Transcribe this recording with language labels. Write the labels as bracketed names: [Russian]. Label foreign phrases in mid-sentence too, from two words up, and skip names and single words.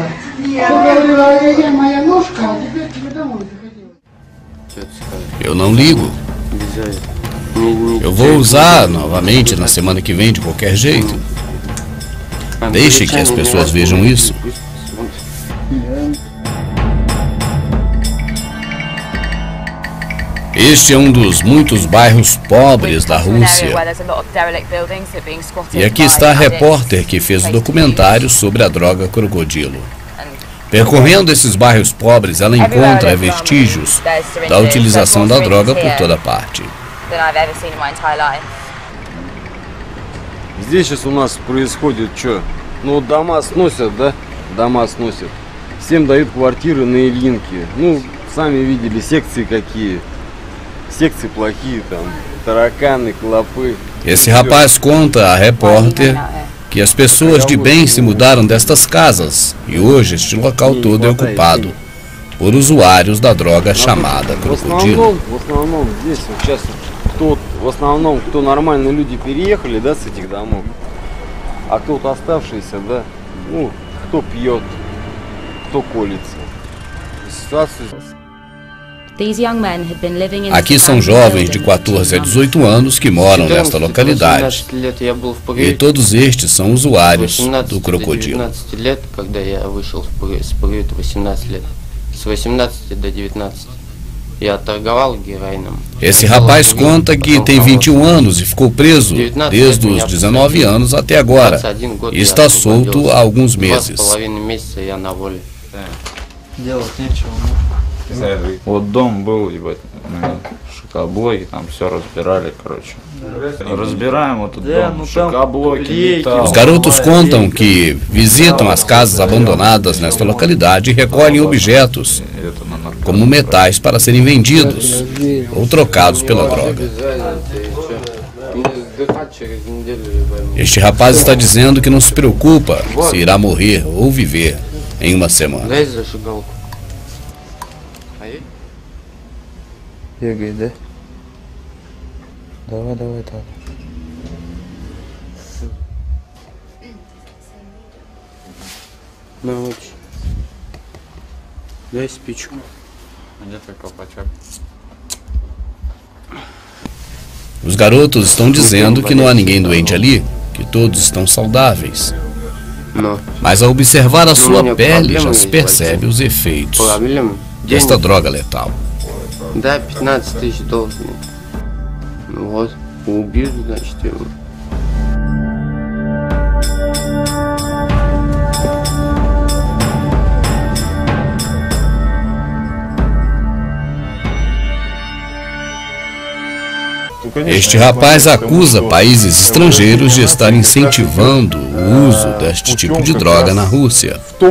[Russian] Я говорила, моя ножка, а теперь тебе домой захотела. [Portuguese] Eu não ligo. Eu vou usar novamente na semana que vem de qualquer jeito. Deixe que as pessoas vejam isso. Este é um dos muitos bairros pobres da Rússia. E aqui está a repórter que fez o documentário sobre a droga crocodilo. Percorrendo esses bairros pobres, ela encontra vestígios da utilização da droga por toda parte. [Russian] Здесь сейчас у нас происходит что? Ну, дома сносят, да? Дома сносят. Всем дают квартиры на Ильинке. Ну, сами видели, секции какие. Секции плохие, там, тараканы, клопы. [Portuguese] Esse rapaz conta à repórter que as pessoas de bem se mudaram destas casas e hoje este local todo é ocupado por usuários da droga chamada crocodilo. [Russian] В основном, кто нормальные люди переехали, да, с этих домов, а кто-то оставшийся, да, ну, кто пьет, кто колется. [Portuguese] Aqui são jovens de 14 a 18 anos que moram nesta localidade. E todos estes são usuários do crocodilo. Esse rapaz conta que tem 21 anos e ficou preso desde os 19 anos até agora. E está solto há alguns meses. [Russian] Вот дом был, ебать, шокоблоки, там все разбирали, короче. Разбираем вот этот дом, шокоблоки. [Portuguese] Os garotos contam que visitam as casas abandonadas nesta localidade e recolhem objetos, como metais, para serem vendidos ou trocados pela droga. Este rapaz está dizendo que não se preocupa se irá morrer ou viver em uma semana. [Russian] Бегает, да? Давай, давай, так. Научи. Дай спичку. Где твой колпачок? [Portuguese] Os garotos estão dizendo que não há ninguém doente ali, que todos estão saudáveis. Mas ao observar a sua pele já se percebe os efeitos desta droga letal. [Russian] Да, 15 тысяч должен. Ну вот, убил, значит, его. [Portuguese] Este rapaz acusa países estrangeiros de estar incentivando o uso deste tipo de droga na Rússia.